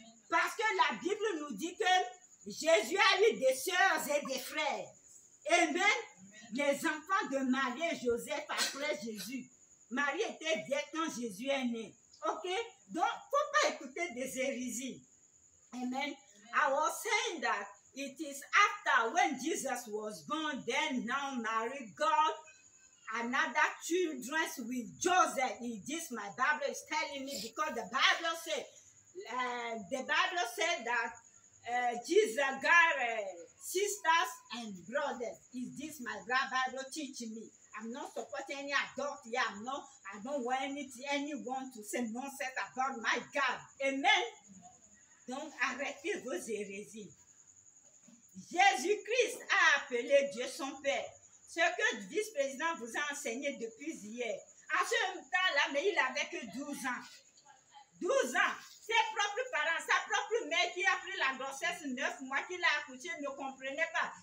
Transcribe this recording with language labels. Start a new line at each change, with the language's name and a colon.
French: Parce que la Bible nous dit que Jésus a eu des sœurs et des frères. Amen. Les enfants de Marie et Joseph après Jésus. Marie était vieille quand Jésus est né. Ok? Donc, il ne faut pas écouter des hérésies. Amen.
English: I was saying that it is after when Jesus was born, then now Mary got another children with Joseph. This my Bible is telling me, because the Bible said that Jesus got sisters and brothers. Is this my Bible teaching me? I'm not supporting any adult here. I don't want anyone to say nonsense about my God. Amen.
French: Donc arrêtez vos hérésies. Jésus-Christ a appelé Dieu son Père. Ce que le vice-président vous a enseigné depuis hier. À ce temps-là, mais il avait que 12 ans. 12 ans. Ses propres parents, sa propre mère qui a pris la grossesse 9 mois, qui l'a accouché, ne comprenaient pas.